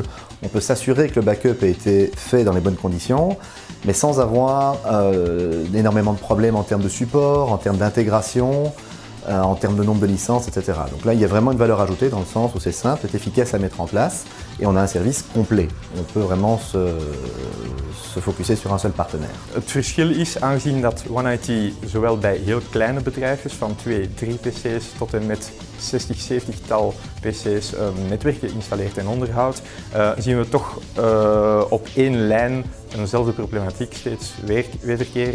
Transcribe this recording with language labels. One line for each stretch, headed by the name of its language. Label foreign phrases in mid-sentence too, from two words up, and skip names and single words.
French: On peut s'assurer que le backup a été fait dans les bonnes conditions, mais sans avoir énormément de problèmes en termes de support, en termes d'intégration, en termes de nombre de licences, etc. Donc là, il y a vraiment une valeur ajoutée dans le sens où c'est simple, c'est efficace à mettre en place et on a un service complet. On peut vraiment se focussen sur un seul partenaire.
Dutch: Het verschil is, aangezien dat OneIT zowel bij heel kleine bedrijfjes van 2, 3 PC's tot en met 60, 70-tal PC's netwerk geïnstalleerd en onderhoudt, zien we toch op één lijn eenzelfde problematiek steeds wederkeren.